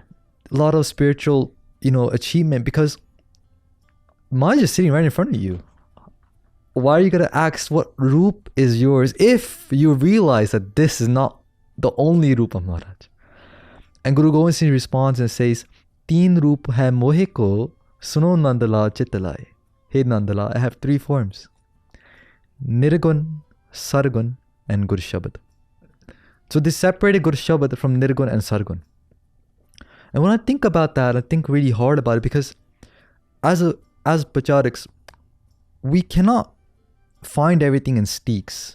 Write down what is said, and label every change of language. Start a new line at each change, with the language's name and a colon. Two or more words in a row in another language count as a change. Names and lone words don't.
English: A lot of spiritual, achievement, because Maharaj is sitting right in front of you. Why are you going to ask what roop is yours if you realize that this is not the only roop of Maharaj? And Guru Gobind Singh responds and says,
Punjabi: ਤੀਨ ਰੂਪ ਹੈ ਮੋਹੇ ਕੋ, ਸੁਨੋ ਨੰਦਾਲਾ ਚਿਤਲਾਇ.
English: Hey Nandala, I have 3 forms. Nirgun, Sargun, and Gur Shabad. So they separated Gur Shabad from Nirgun and Sargun. And when I think about that, I think really hard about it, because as Pachariks, we cannot find everything in sticks.